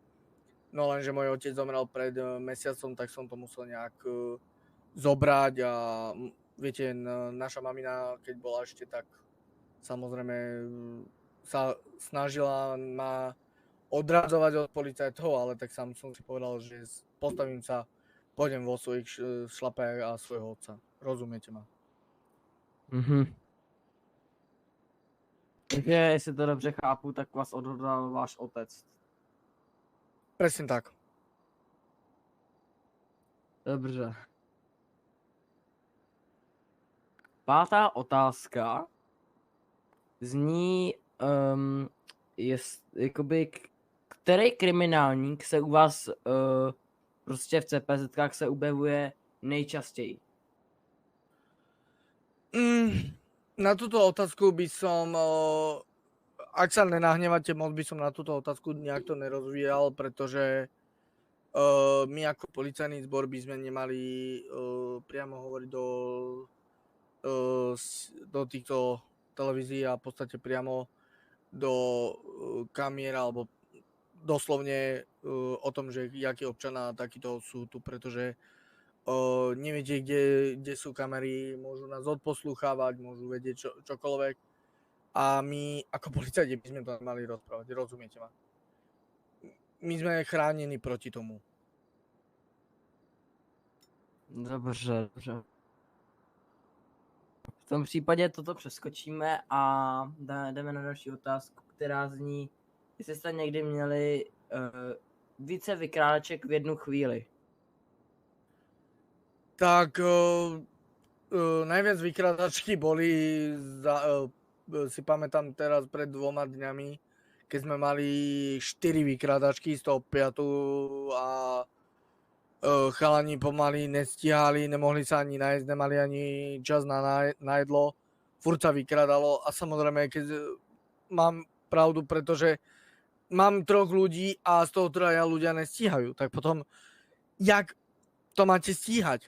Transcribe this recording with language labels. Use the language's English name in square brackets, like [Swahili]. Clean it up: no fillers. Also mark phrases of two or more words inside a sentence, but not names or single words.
[Slovak] No lenže môj otec zomrel pred mesiacom, tak som to musel nejak zobrať a viete, naša mamina, keď bola ešte, tak samozrejme sa snažila ma odradzovať od policajtov, ale tak sám som si povedal, že postavím sa, pôjdem vo svojich šlapajach a svojho otca. Rozumiete ma? [Czech] Takže jestli to dobře chápu, tak vás odhodlal váš otec. [Slovak] Presne tak. [Czech] Dobře. Pátá otázka zní, jakoby, který kriminálník se u vás prostě v CPZ-kách se objevuje nejčastěji? [Slovak] Na túto otázku by som, ak sa nenahnevate moc, by som na túto otázku nejak to nerozvíjal, pretože my ako policajný zbor by sme nemali priamo hovoriť do týchto televízií a v podstate priamo do kamier alebo doslovne o tom, že jaký občana takýto sú tu, pretože neviete, kde sú kamery, môžu nás odposlúchávať, môžu vedieť čokoľvek. A my ako policajti by sme to mali rozprávať, rozumiete ma? My sme chránení proti tomu. [Czech] Dobře, dobře. V tom případě toto přeskočíme a jdeme na další otázku, která zní, jestli jste někdy měli více vykrádaček v jednu chvíli. [Slovak] Tak najviac vykradačky boli, si pamätám teraz pred 2 dňami, keď sme mali 4 vykradačky, z toho 5 a chalani pomaly nestíhali, nemohli sa ani nájsť, nemali ani čas na jedlo, furt sa vykradalo a samozrejme, keď mám pravdu, pretože mám 3 ľudí a z toho 3 ľudia nestíhajú, tak potom jak to máte stíhať?